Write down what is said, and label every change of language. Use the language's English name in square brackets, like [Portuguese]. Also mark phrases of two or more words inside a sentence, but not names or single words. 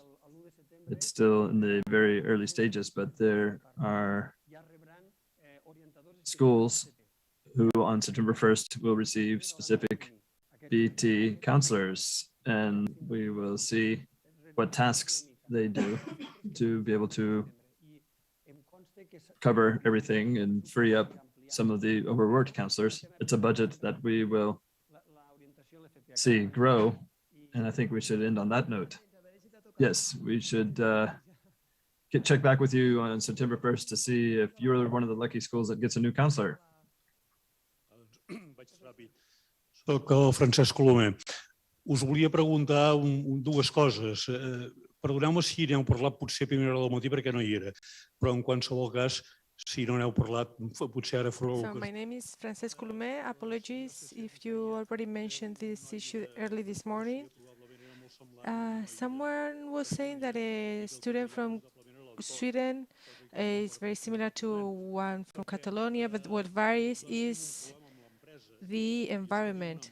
[English] It's still in the very early stages, but there are schools who on September 1st will receive specific BT counselors, and we will see what tasks they do to be able to cover everything and free up some of the overworked counselors. It's a budget that we will see grow, and I think we should end on that note. Yes, we should check back with you on September 1st to see if you're one of the lucky schools that gets a new counselor. [Catalan] Soc el Francesc Colomer. Us volia preguntar dues coses. Perdoneu-me si n'heu parlat potser a primera hora del matí perquè no hi era, però en qualsevol cas, si no n'heu parlat, potser ara fareu... [English] So my name is Francesc Colomer. Apologies if you already mentioned this issue early this morning. Someone was saying that a student from Sweden is very similar to one from Catalonia, but what varies is the environment.